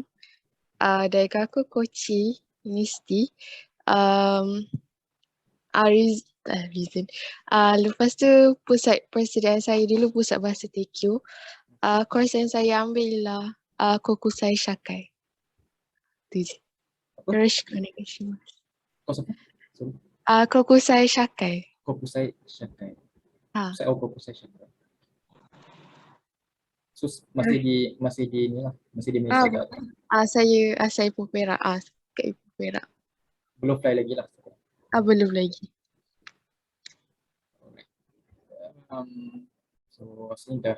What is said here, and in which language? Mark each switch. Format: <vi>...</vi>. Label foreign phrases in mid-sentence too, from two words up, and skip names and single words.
<ms>Dari aku Kochi University. Reason. Lepas tu pusat persediaan saya dulu Pusat Bahasa Tekyo. Course yang saya ambil lah Kokusai Shakai. Tu je.</ms> <ja>よろしくお願いします. Kokusai Shakai.</ja> <ms>Kokusai Shakai. Kokusai Shakai. So masih di ni lah, masih di Malaysia kat. Saya Ipoh Perak. Kat Ipoh Perak. Belum fly lagi lah. Belum lagi. So sini dah.</ms>